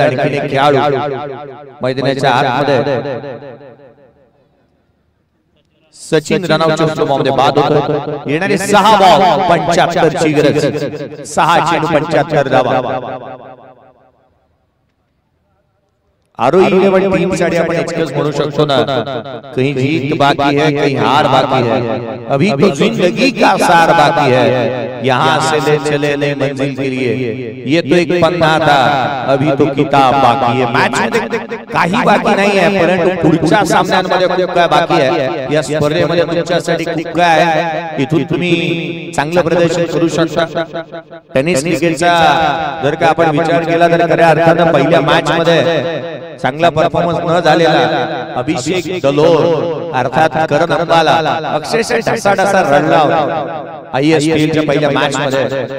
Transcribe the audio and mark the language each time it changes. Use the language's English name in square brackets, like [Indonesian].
[Marathi] आणखी एक खेळाडू मैदानाच्या आतमध्ये सचिन रनआउटच्या स्वरूपामध्ये बाद होतो. येणारे 6 बॉल 75 ची गरज. 6 चेंडू 75 धावा. आरोही इलेव्हन टीम साठी आपण एक्सप्रेस म्हणू शकतो ना. [Hindi] कहीं जीत बाकी है, कहीं हार बाकी है, अभी तो जिंदगी का सार बाकी है, यहाँ से ले चले नई मंजिल के लिए, ये तो एक पन्ना था, अभी तो किताब बाकी है. [Marathi] मॅच मध्ये काही बाकी नाही आहे, परंतु पुढच्या सामन्यांमध्ये खूप काय बाकी आहे. या स्पर्धेमध्ये तुमच्यासाठी खूप काय आहे. इथून तुम्ही चांगलं प्रदर्शन करू शकता. टेनिस क्रिकेटचा जर का आपण विचार केला तर खऱ्या अर्थानं पहिल्या मॅच मध्ये चांगला परफॉर्मन्स न झालेला अभिषेक दलोर अर्थात करण अंबाला अक्षरशः ढसाढसा रडला होता ISPL च्या पहिल्या मॅच मध्ये.